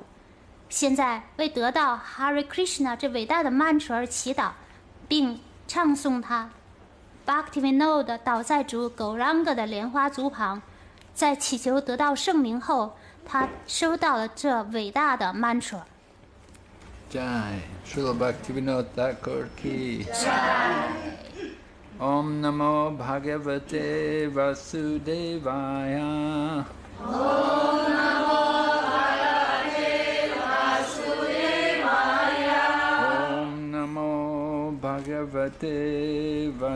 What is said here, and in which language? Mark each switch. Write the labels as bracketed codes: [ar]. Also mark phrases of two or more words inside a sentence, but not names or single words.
[zh] 现在为得到 Hare Krishna 这伟大的曼彻而祈祷，并唱诵它。Bhaktivinoda 倒在主Gauranga的莲花足旁，在祈求得到圣名后，他收到了这伟大的 mantra。 [hi] जय श्रील भक्तिविनोद ठाकुर की [sa] ॐ नमो भगवते वासुदेवाय ॐ नमो भगवते